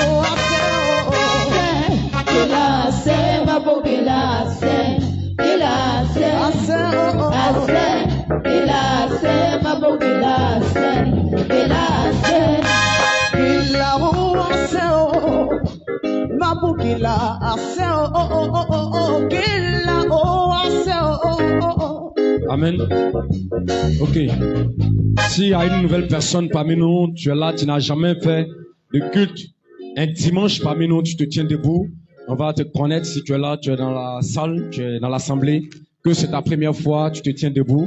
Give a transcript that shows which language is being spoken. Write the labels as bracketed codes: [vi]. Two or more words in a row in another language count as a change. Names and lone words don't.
[fr] Gila aseo, mabu gila aseo, gila aseo, gila aseo, mabu gila aseo, gila aseo. Gila o aseo, mabu gila aseo, gila o aseo. Amen. Ok. S'il y a une nouvelle personne parmi nous, tu es là, tu n'as jamais fait de culte. Un dimanche parmi nous, tu te tiens debout. On va te connaître si tu es là, tu es dans la salle, tu es dans l'assemblée. Que c'est ta première fois, tu te tiens debout.